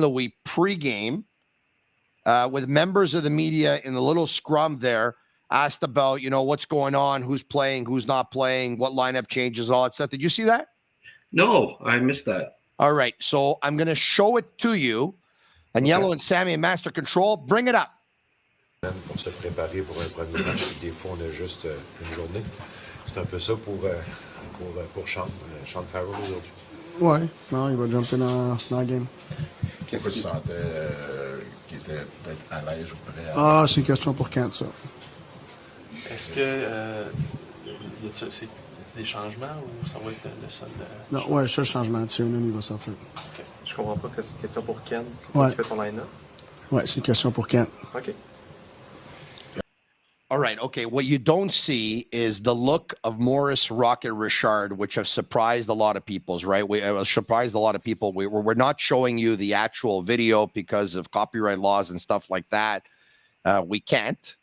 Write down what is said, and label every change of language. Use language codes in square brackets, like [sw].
[en] Louis pregame with members of the media in the little scrum there, asked about, what's going on, who's playing, who's not playing, what lineup changes, all that stuff. Did you see that? No, I missed that. All right. So I'm going to show it to you. And Yellow and Sammy in Master Control, bring it up. [fr] Pour se préparer pour un premier match, des fois on a juste une journée. C'est un peu ça pour Sean Farrell aujourd'hui. Ouais, non, il va jumper dans la game. Qu'est-ce que tu sentais qui était peut-être à l'aise ou prêt à... Ah, c'est une question pour Kent, ça. Est-ce que y a-t-il des changements ou ça va être le seul? Non, ouais, le seul changement, Tiernan, il va sortir. Okay. Je comprends pas que c'est une question pour Ken. C'est ouais. Qui fait ton line-up? Ouais, c'est une question pour Kent. OK. [en] All right. Okay. What you don't see is the look of Maurice Rocket Richard, which have surprised a lot of people, right? We surprised a lot of people. We're not showing you the actual video because of copyright laws and stuff like that. We can't.